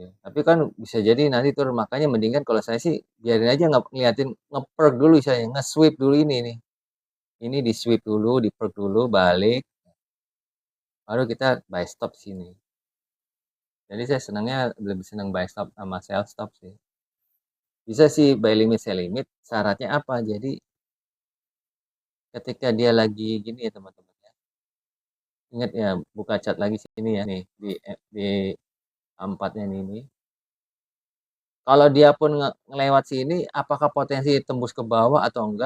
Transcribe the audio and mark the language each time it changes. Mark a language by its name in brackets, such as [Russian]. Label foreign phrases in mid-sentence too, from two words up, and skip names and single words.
[Indonesian] Tapi kan bisa jadi nanti turun, makanya mendingan kalau saya sih biarin aja ngeliatin nge-perk dulu saya, nge-sweep dulu ini nih. Ini di sweep dulu, di perk dulu, balik. Baru kita [English] buy stop [Indonesian] sini. Jadi saya senangnya lebih senang [English] buy stop [Indonesian] sama [English] sell stop [Indonesian] sih. [English] Bisa sih buy limit, sell limit. [Indonesian] Syaratnya apa? Jadi ketika dia lagi gini ya teman-teman ya. Ingat ya, buka chat lagi sini ya nih di A4-nya ini. Kalau dia pun ngelewat sini, apakah potensi tembus ke bawah atau enggak?